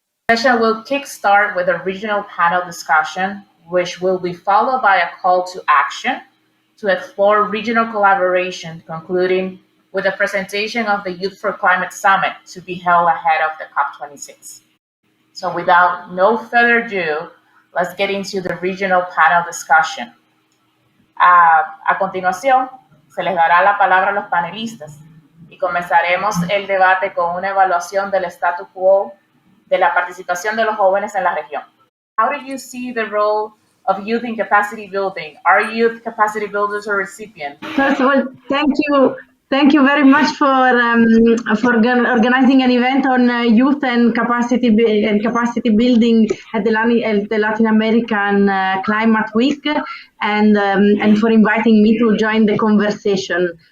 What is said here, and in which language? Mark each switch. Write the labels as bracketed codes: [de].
[en] session will kickstart with a regional panel discussion, which will be followed by a call to action to explore regional collaboration, concluding with a presentation of the Youth for Climate Summit to be held ahead of the COP26. So without no further ado, let's get into the regional panel discussion. [es] A continuación, se les dará la palabra a los panelistas y comenzaremos el debate con una evaluación del status quo de la participación de los jóvenes en la región. [en] How do you see the role of youth in capacity building? Are youth capacity builders or recipients? First of all, thank you. Thank you very much for organizing an event on youth and capacity building at the Latin American Climate Week, and for inviting me to join the conversation.